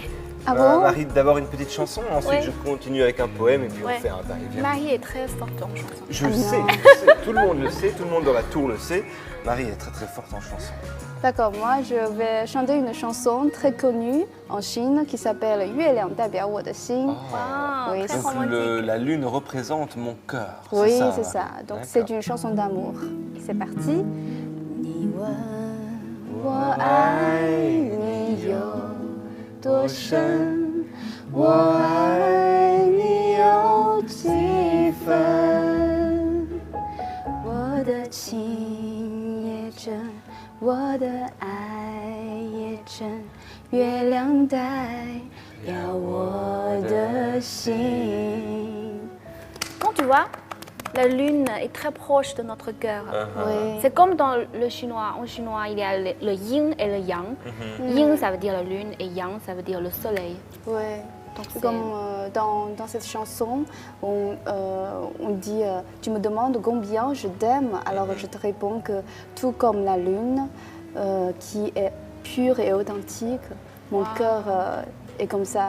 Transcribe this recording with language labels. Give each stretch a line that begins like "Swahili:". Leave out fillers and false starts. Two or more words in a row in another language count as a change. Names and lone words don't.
French: Ah bon Marie, d'abord une petite chanson, ensuite Oui. je continue avec un poème et puis Ouais. on fait un va-et-vient. Marie est très forte en chanson. Je Ah sais, non. je sais, tout le monde le sait, tout le monde dans la tour le sait. Marie est très très forte en chanson. D'accord, moi je vais chanter une chanson très connue en Chine qui s'appelle 月亮代表我的心. Wow, Oui, très donc Donc romantique. la lune représente mon cœur. Oui, c'est Marie ça. Donc D'accord. c'est une chanson d'amour. C'est parti.
Chinese: 你问我爱你有多深，我爱你有几分，我的情也真，我的爱也真，月亮代表我的心。
French: Quand tu vois, la lune est très proche de notre cœur. Oui. C'est comme dans le chinois. En chinois, il y a le yin et le yang. Yin, ça veut dire la lune et yang, ça veut dire le soleil. Ouais. Donc C'est comme dans cette chanson, on dit tu me demandes combien je t'aime, alors je te réponds que tout comme la lune qui est pure et authentique, mon cœur est comme ça.